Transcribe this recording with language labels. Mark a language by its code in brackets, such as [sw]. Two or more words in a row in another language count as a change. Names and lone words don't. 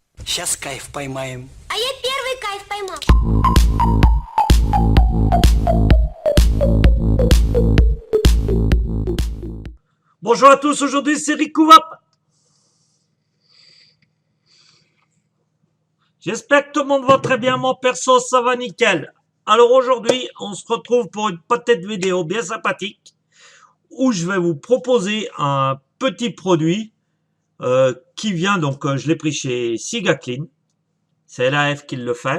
[ru] Сейчас кайф поймаем. А я первый кайф поймал. [fr] Bonjour à tous, aujourd'hui c'est Rikouvap. J'espère que tout le monde va très bien, mon perso ça va nickel. Alors aujourd'hui on se retrouve pour une petite vidéo bien sympathique où je vais vous proposer un petit produit qui vient, donc je l'ai pris chez Sigaclean, c'est LAF qui le fait.